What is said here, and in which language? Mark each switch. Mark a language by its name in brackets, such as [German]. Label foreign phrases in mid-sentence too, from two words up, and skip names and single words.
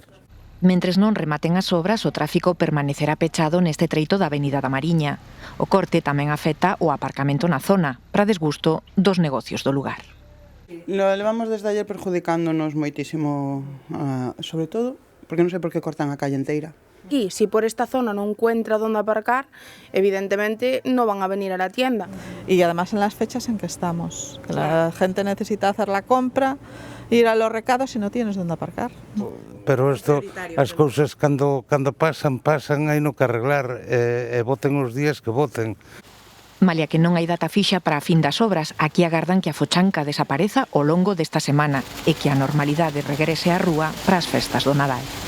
[Galician] Mentres non rematen as obras, o tráfico permanecerá pechado neste treito da Avenida da Mariña. O corte tamén afecta o aparcamento na zona, para desgusto dos negocios do lugar. [Spanish] Lo levamos desde ayer perjudicándonos [Galician] moitísimo, sobre todo, porque non sei por que cortan a calle enteira. [Spanish] Y si por esta zona no encuentra dónde aparcar, evidentemente no van a venir a la tienda. Y además en las fechas en que estamos, que la gente necesita hacer la compra, ir a los recados y no tienes dónde aparcar. [Galician] Pero isto, as cousas cando pasan, hai no que arreglar, e voten os días que voten. Malia que non hai data fixa para a fin das obras, aquí agardan que a fochanca desapareza ao longo desta semana e que a normalidade regrese á rúa para as festas do Nadal.